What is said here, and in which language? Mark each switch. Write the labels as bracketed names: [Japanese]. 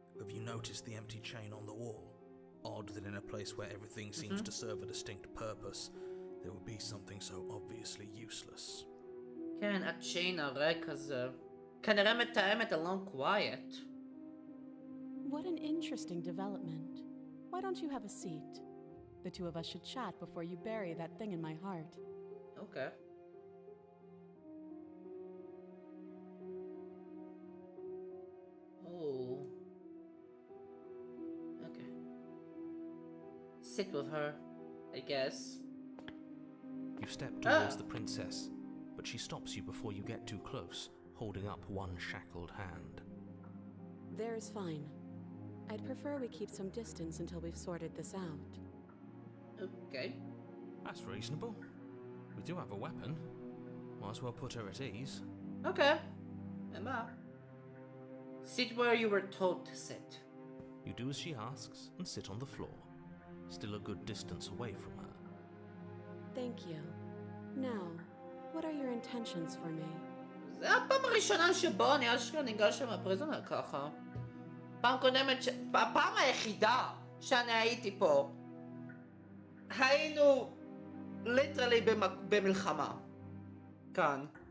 [English] Have you noticed the empty chain on the wall? Odd that in a place where everything seems to serve a distinct purpose, there would be something so obviously useless. [Hebrew] כן, הצ'יין הריק הזה. כנראה מתאם את ה- [English] long quiet. What an interesting development. Why don't you have a seat? The two of us should chat before you bury that thing in my heart. Okay. Oh. Okay. Sit with her, I guess. You step towards the princess, but she stops you before you get too close, holding up one shackled hand. There's fine. I'd prefer we keep some distance until we've sorted this out. Okay. That's reasonable. We do have a weapon. Might as well put her at ease. Okay. Emma. Sit where you were told to sit. You do as she asks and sit on the floor, still a good distance away from her. Thank you. Now, what are your intentions for me? [Hebrew] זה הפעם הראשונה שבו אני אשכרה ניגש עם הפריזונר ככה. פעם קודמת, הפעם היחידה שאני הייתי פה, היינו ליטרלי במלחמה. כאן.